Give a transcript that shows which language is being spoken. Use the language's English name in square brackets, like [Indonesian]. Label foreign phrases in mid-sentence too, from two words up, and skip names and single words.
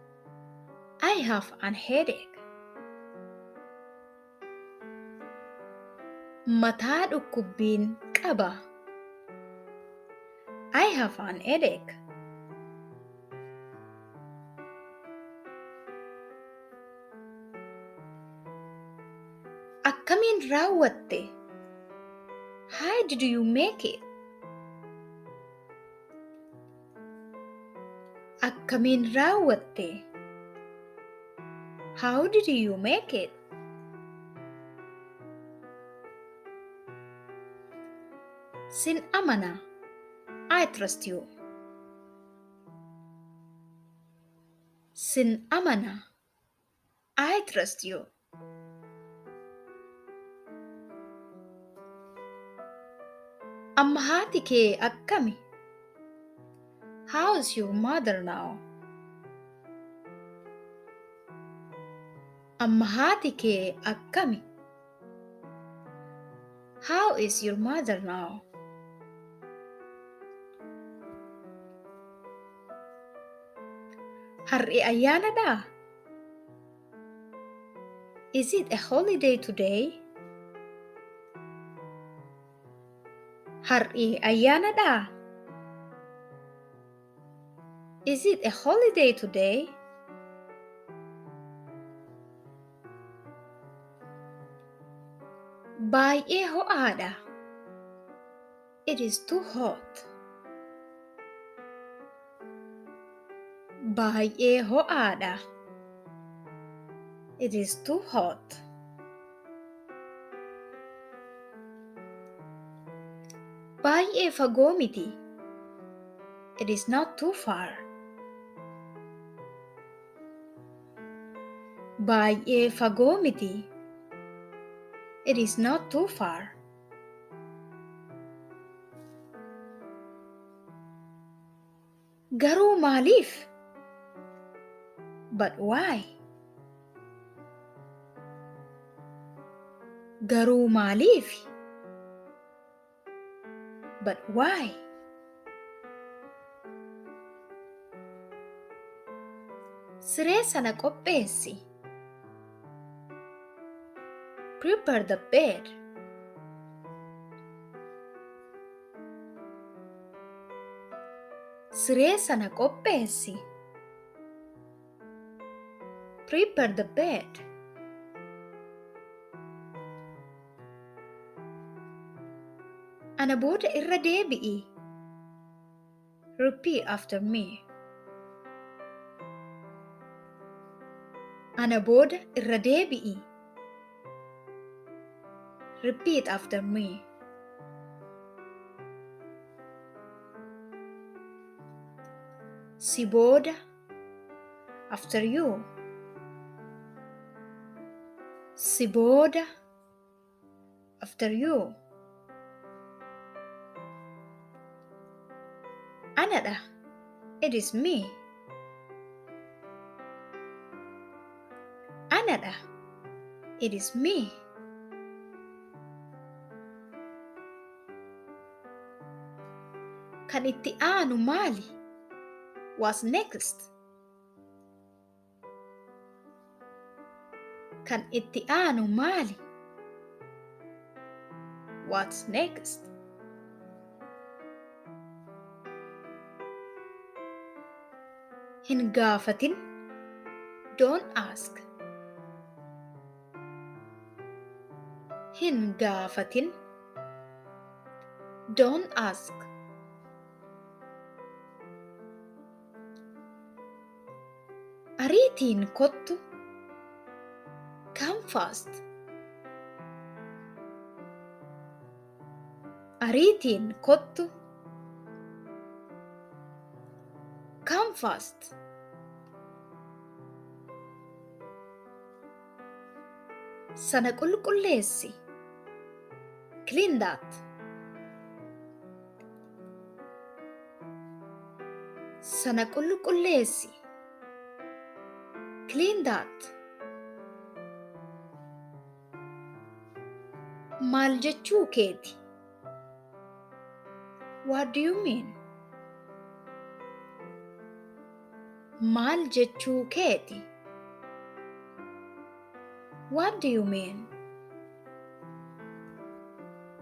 [English] I have an headache. [Oromo] Mataa dhukkubbiin qaba. [English] I have an headache. [Oromo] Akkamiin raawwatte? [English] How did you make it? [Oromo] Akkamiin raawwatte? [English] How did you make it? [Oromo] Sin amana. [English] I trust you. [Oromo] Sin amana. [English] I trust you. [Oromo] Amma haati kee akkami? [English] How's your mother now? [Oromo] Amma haati kee akkami? [English] How is your mother now? [Oromo] Har'i ayyaanadhaa? [English] Is it a holiday today? [Oromo] Har'i ayyaanadhaa? [English] Is it a holiday today? [Oromo] Baay'ee ho'aadha. [English] It is too hot. [Oromo] Baay'ee ho'aadha. [English] It is too hot. [Oromo] Baay'ee fagoo miti. [English] It is not too far. [Oromo] Baay'ee fagoo miti. [English] It is not too far. [Oromo] Garuu maaliif? [English] But why? [Oromo] Garuu maaliif? [English] But why? [Oromo] Siree sana qopheessi. [English] Prepare the bed. [Oromo] Siree sana qopheessi. [English] Prepare the bed. [Oromo] Ana booda irra deebi'i. [English] Repeat after me. [Oromo] Ana booda irra deebi'i. [English] Repeat after me. [Oromo] Si booda. [English] After you. [Oromo] Si booda. [English] After you. Anadha. It is me. Anadha. It is me. [Oromo] Kan itti aanu maali? [English] What's next? [Oromo] Kan itti aanu maali? [English] What's next? [Oromo] Hin gaafatin. [English] Don't ask. [Oromo] Hin gaafatin. [English] Don't ask. [Oromo] Ariitiin kottu. [English] Come fast. [Oromo] Ariitiin kottu. [English] Come fast. [Oromo] Sana qulqulleessi. [English] Clean that. [Oromo] Sana qulqulleessi. [English] Clean that. [Oromo] Maal jechuu keeti? [English] What do you mean? [Oromo] Maal jechuu keeti? [English] What do you mean?